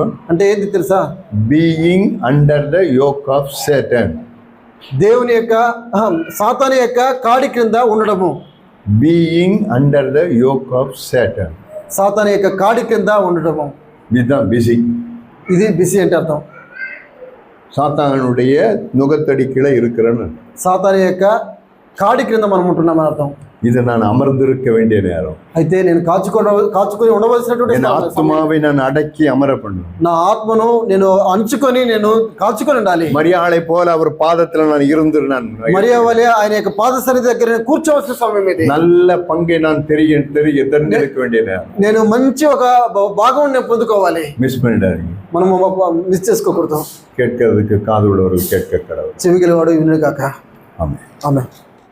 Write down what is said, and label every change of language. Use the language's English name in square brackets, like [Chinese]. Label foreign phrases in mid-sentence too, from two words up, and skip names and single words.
[Telugu] అంటే ఏంది తెలుసా? [English] Being under the yoke of Satan. [Telugu] దేవుని యొక్క సాతాను యొక్క కాడి క్రింద ఉండడము. [English] Being under the yoke of Satan. [Telugu] సాతాను యొక్క కాడి క్రింద ఉండడము. [Tamil] இதுதான் பிஸி. [Telugu] ఇది బిజీ అంటే అర్థం. [Tamil] சாத்தானுடைய நுகத்தடி கீழே இருக்கிறன்னு. [Telugu] సాతాను యొక్క కాడి క్రింద మనం ఉంటున్నామని అర్థం. [Tamil] இது நான் அமர்ந்திருக்க வேண்டிய நேரம். [Telugu] అయితే నేను కాచుకొని ఉండవలసినటువంటి [Tamil] என் [Telugu] సమయం. [Tamil] ஆத்மாவை நான் அடக்கி அமர பண்ணும். [Telugu] నా ఆత్మను నేను అంచుకొని నేను కాచుకొని ఉండాలి. [Tamil] மரியாளை போல அவர் பாதத்துல நான் இருந்து நான் [Telugu] మరియా వలె ఆయన యొక్క పాద సన్నిధి దగ్గర నేను కూర్చోవలసిన సమయం ఇది. [Tamil] நல்ல பங்கை நான் தெரிஞ்சிருக்க வேண்டிய நேரம். [Telugu] నేను మంచి ఒక భాగం నేను పొందుకోవాలి. [Tamil] மிஸ் பண்ணிடாதீங்க. [Telugu] మనము మిస్ చేసుకోకూడదు. [Tamil] கேட்கறதுக்கு காது உள்ளவர்கள் கேட்க கடவுள். [Telugu] చెవిగలవాడు వినుగాక. [Tamil] ஆமென். [Telugu] ఆమేన్.